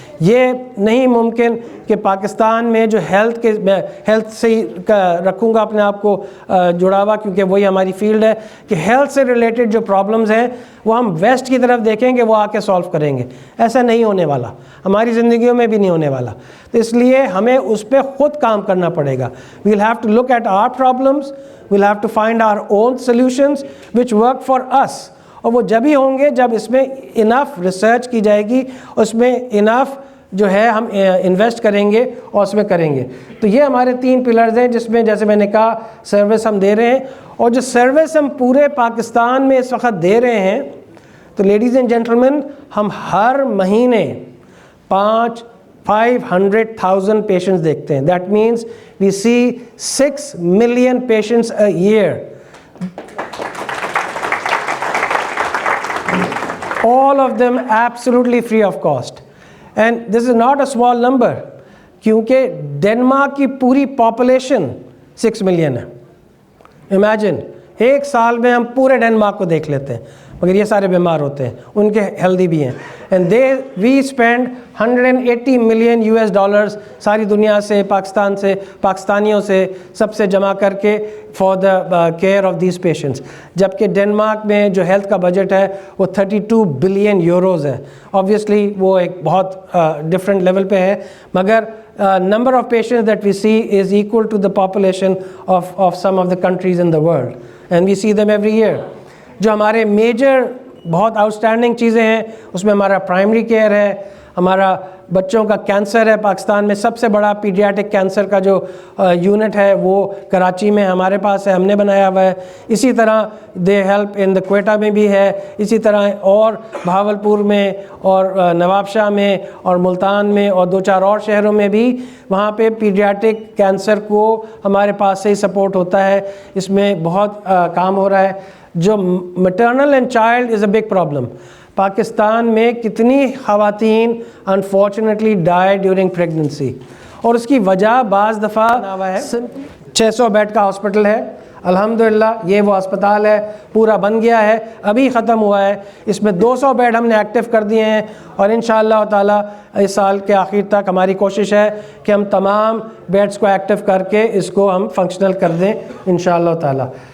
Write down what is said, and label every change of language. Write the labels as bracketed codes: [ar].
[ur] یہ نہیں ممکن کہ پاکستان میں جو ہیلتھ سے ہی رکھوں گا اپنے آپ کو جڑا ہوا، کیونکہ وہی ہماری فیلڈ ہے، کہ ہیلتھ سے ریلیٹڈ جو پرابلمز ہیں وہ ہم ویسٹ کی طرف دیکھیں گے، وہ آ کے سالو کریں گے. ایسا نہیں ہونے والا، ہماری زندگیوں میں بھی نہیں ہونے والا. تو اس لیے ہمیں اس پہ خود کام کرنا پڑے گا. [en] We will have to look at our problems, we will have to find our own solutions which work for us. [ur] اور وہ جب ہی ہوں گے جب اس میں انف ریسرچ کی جائے گی، اس میں انف جو ہے ہم انویسٹ کریں گے اور اس میں کریں گے. تو یہ ہمارے 3 پلرز ہیں جس میں جیسے میں نے کہا سروس ہم دے رہے ہیں. اور جو سروس ہم پورے پاکستان میں اس وقت دے رہے ہیں، تو لیڈیز اینڈ جینٹلمین، ہم ہر مہینے 500,000 پیشنٹس دیکھتے ہیں. [en] That means we see 6 million patients a year. All of them absolutely free of cost. [ur] And this is not a small number, کیونکہ ڈنمارک کی پوری پاپولیشن 6 ملین ہے. Imagine ایک سال میں ہم پورے ڈنمارک کو دیکھ لیتے ہیں، مگر یہ سارے بیمار ہوتے ہیں، ان کے ہیلدی بھی ہیں. اینڈ وی اسپینڈ $180 ملین ساری دنیا سے، پاکستان سے، پاکستانیوں سے سب سے جمع کر کے for the care of these patients. جبکہ ڈنمارک میں جو ہیلتھ کا بجٹ ہے وہ 32 بلین یوروز ہے. [en] Obviously وہ ایک بہت ڈفرینٹ لیول پہ ہے، مگر number of patients that we see is equal to the population of some of the countries in the world, and we see them every year. [ur] جو ہمارے میجر بہت آؤٹ اسٹینڈنگ چیزیں ہیں اس میں ہمارا پرائمری کیئر ہے، ہمارا بچوں کا کینسر ہے. پاکستان میں سب سے بڑا پیڈیاٹک کینسر کا جو یونٹ ہے وہ کراچی میں ہمارے پاس ہے، ہم نے بنایا ہوا ہے. اسی طرح دے ہیلپ ان دا کوئٹہ میں بھی ہے، اسی طرح اور بہاولپور میں اور نواب شاہ میں اور ملتان میں اور 2-4 اور شہروں میں بھی وہاں پہ پیڈیاٹک کینسر کو ہمارے پاس سے ہی سپورٹ ہوتا ہے. اس میں بہت کام ہو رہا ہے. [en] جو maternal and child is a big problem. [ur] Pakistan میں کتنی خواتین انفارچونیٹلی ڈائی ڈیورنگ پریگننسی، اور اس کی وجہ بعض دفعہ 600 بیڈ کا ہاسپٹل ہے. الحمدللہ یہ وہ ہسپتال ہے، پورا بن گیا ہے، ابھی ختم ہوا ہے. اس میں 200 بیڈ ہم نے ایکٹیو کر دیے ہیں، اور انشاءاللہ تعالیٰ اس سال کے آخر تک ہماری کوشش ہے کہ ہم تمام بیڈز کو ایکٹیو کر کے اس کو ہم فنکشنل کر دیں انشاءاللہ تعالیٰ.